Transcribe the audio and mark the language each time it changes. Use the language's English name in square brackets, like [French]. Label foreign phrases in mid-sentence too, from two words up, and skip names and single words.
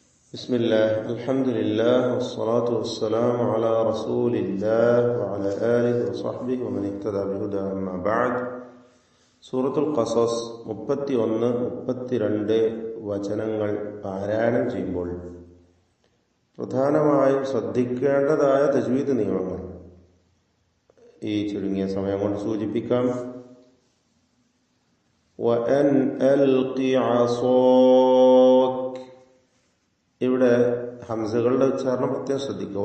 [Arabic] بسم الله الحمد لله والصلاة والسلام على رسول الله وعلى آله وصحبه ومن اهتدى بهداه أما بعد. [Malayalam] സൂറത്തുൽ ഖസസ് 31-32 വചനങ്ങൾ പാരായണം ചെയ്യുമ്പോൾ പ്രധാനമായും ശ്രദ്ധിക്കേണ്ടതായ തജ്വീദ് നിയമങ്ങൾ ഈ ചുരുങ്ങിയ സമയം കൊണ്ട് സൂചിപ്പിക്കാം. [Arabic] وأن ألق عصاك, [Malayalam] ഇവിടെ ഹംസകളുടെ ഉച്ചാരണം പ്രത്യേകം ശ്രദ്ധിക്കുക.